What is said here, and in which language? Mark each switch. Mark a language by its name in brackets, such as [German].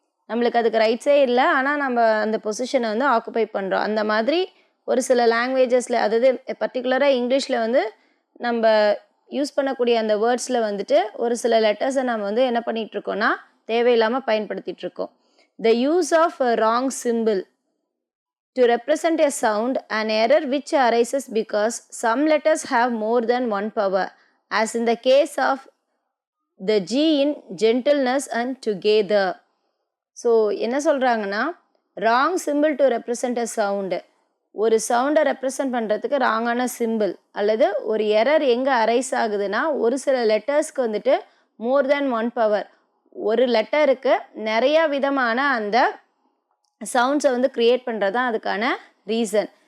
[Tamil] நம்மளுக்கு அதுக்கு ரைட்ஸே இல்லை, ஆனால் நம்ம அந்த பொசிஷனை வந்து ஆக்குபை பண்ணுறோம். அந்த மாதிரி ஒரு சில லாங்குவேஜஸில், அதாவது பர்டிகுலராக இங்கிலீஷில் வந்து நம்ம யூஸ் பண்ணக்கூடிய அந்த வேர்ட்ஸில் வந்துட்டு ஒரு சில லெட்டர்ஸை நம்ம வந்து என்ன பண்ணிகிட்ருக்கோன்னா தேவையில்லாமல் பயன்படுத்திகிட்ருக்கோம். [English] The use of wrong symbol to represent a sound an error which arises because some letters have more than one power, as in the case of the G in gentleness and together. [Tamil] So என்ன சொல்கிறாங்கன்னா, [English] wrong symbol to represent a sound, [Tamil] ஒரு சவுண்டை represent பண்ணுறதுக்கு ராங்கான simple அல்லது ஒரு error எங்கே arise ஆகுதுன்னா, ஒரு சில லெட்டர்ஸ்க்கு வந்துட்டு மோர் தேன் ஒன் பவர், ஒரு லெட்டருக்கு நிறையா விதமான அந்த சவுண்ட்ஸை வந்து க்ரியேட் பண்ணுறது தான் அதுக்கான ரீசன்.